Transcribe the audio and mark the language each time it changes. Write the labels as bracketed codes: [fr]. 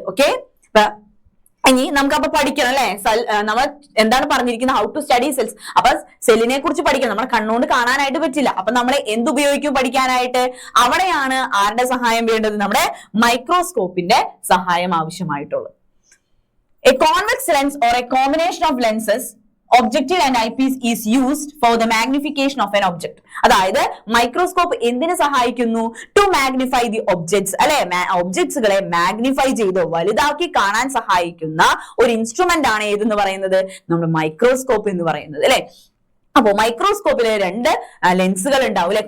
[ml] Okay, ഇനി നമുക്കപ്പൊ പഠിക്കണം അല്ലെ, നമ്മൾ എന്താണ് പറഞ്ഞിരിക്കുന്നത്? [en] How to study cells. [ml] അപ്പൊ സെല്ലിനെ കുറിച്ച് പഠിക്കണം. നമ്മുടെ കണ്ണുകൊണ്ട് കാണാനായിട്ട് പറ്റില്ല. അപ്പൊ നമ്മൾ എന്തുപയോഗിക്കും പഠിക്കാനായിട്ട്? അവിടെയാണ് ആരുടെ സഹായം വേണ്ടത്? നമ്മുടെ മൈക്രോസ്കോപ്പിന്റെ സഹായം ആവശ്യമായിട്ടുള്ളത്. [en] A convex lens or a combination of lenses, objective and eyepiece is used for the magnification of an object. [ml] അതായത് മൈക്രോസ്കോപ്പ് എന്തിനു സഹായിക്കുന്നു? [en] to magnify the objects [ml] അല്ലെ, ഒബ്ജക്ട്സുകളെ മാഗ്നിഫൈ ചെയ്ത് വലുതാക്കി കാണാൻ സഹായിക്കുന്ന ഒരു ഇൻസ്ട്രുമെന്റ് ആണ് ഏതെന്ന് പറയുന്നത്? നമ്മുടെ മൈക്രോസ്കോപ്പ് എന്ന് പറയുന്നത് അല്ലെ. അപ്പോ മൈക്രോസ്കോപ്പില് 2 ലെൻസുകൾ ഉണ്ടാവും അല്ലെ.